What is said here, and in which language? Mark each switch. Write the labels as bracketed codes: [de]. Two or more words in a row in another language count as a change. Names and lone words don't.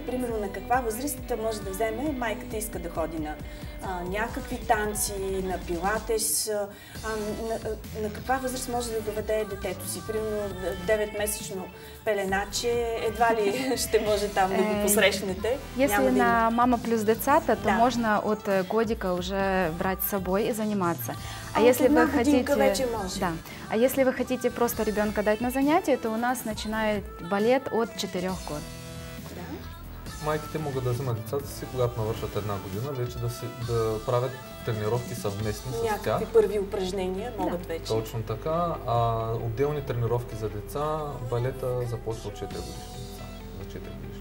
[bg] Примерно на каква възраст може да вземе майката иска да ходи на някакви танци, на пилатес? На каква възраст може да доведе детето си? Примерно 9-месечно пеленаче, едва ли ще може там да го посрещнете? [ru] Если на мама плюс децата, то можно от годика уже брать с собой и заниматься. А если вы хотите, да, а если вы хотите просто ребенка дать на занятие, то у нас начинает балет от 4 год. [bg] Майките могат да вземат децата си, когато навършат 1 година, вече да правят тренировки съвместни с тях. Някакви първи упражнения могат вече. Точно така. А отделни тренировки за деца, балета започва от 4 годишни деца. За 4 годишни.